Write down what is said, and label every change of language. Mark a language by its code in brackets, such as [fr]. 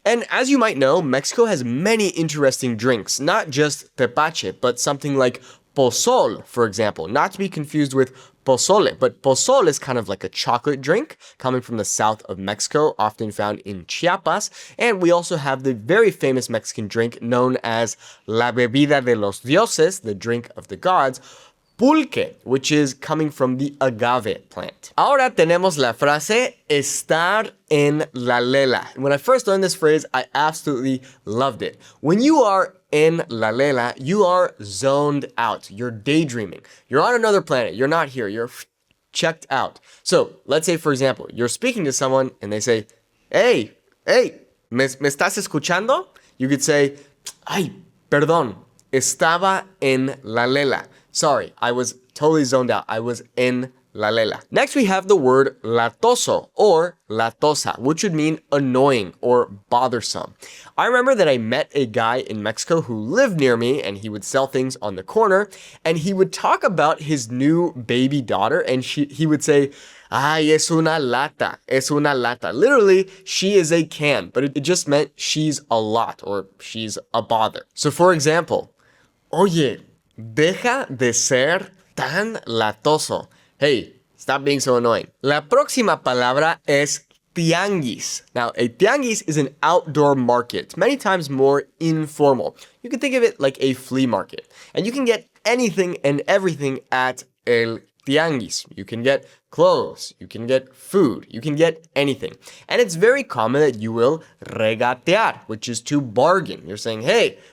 [en] And as you might know, Mexico has many interesting drinks, not just tepache, but something like pozol, for example, not to be confused with pozole, but pozol is kind of like a chocolate drink coming from the south of Mexico, often found in Chiapas, and we also have the very famous Mexican drink known as [es] la bebida de los dioses, [en] the drink of the gods, pulque, which is coming from the agave plant. [es] Ahora tenemos la frase estar en la lela. [en] When I first learned this phrase, I absolutely loved it. When you are [es] en la lela, [en] you are zoned out. You're daydreaming. You're on another planet. You're not here. You're checked out. So let's say, for example, you're speaking to someone and they say, hey, [es] ¿me estás escuchando? You could say, ay, perdón, estaba en la lela. [en] Sorry, I was totally zoned out. I was [es] en la lela. [en] Next, we have the word latoso or latosa, which would mean annoying or bothersome. I remember that I met a guy in Mexico who lived near me and he would sell things on the corner and he would talk about his new baby daughter and he would say, [es] ay, es una lata, es una lata. [en] Literally, she is a can, but it just meant she's a lot or she's a bother. So for example, [es] oye, deja de ser tan latoso. [en] Hey, stop being so annoying. [es] La próxima palabra es tianguis. [en] Now, a tianguis is an outdoor market, many times more informal. You can think of it like a flea market. And you can get anything and everything at el tianguis. You can get clothes, you can get food, you can get anything. And it's very common that you will regatear, which is to bargain. You're saying, hey,